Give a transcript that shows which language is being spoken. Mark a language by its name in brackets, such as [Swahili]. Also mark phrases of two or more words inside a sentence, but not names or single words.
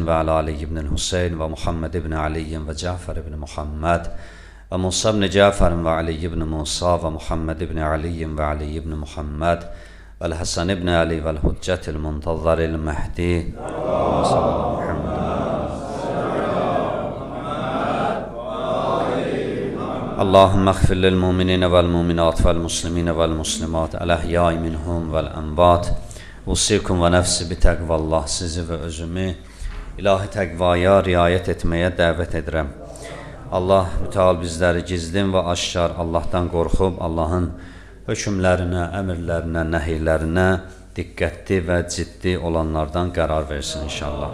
[Arabic] وعلى علي بن الحسين ومحمد بن علي وجعفر بن محمد وموسى بن جعفر وعلي بن موسى ومحمد بن علي وعلي بن محمد والحسن بن علي والحجة المنتظر المهدي اللهم اغفر للمؤمنين والمؤمنات والمسلمين والمسلمات الأحياء منهم والأموات. أوصيكم ونفسي بتقوى الله, [Azerbaijani] sizi və özümü ilahi təqvaya riayət etməyə dəvət edirəm. Allah mütəal bizləri gizlin və aşkar Allahdan qorxub, Allahın hökmlərinə, əmrlərinə, nəhiylərinə diqqətli və ciddi olanlardan qərar versin inşallah.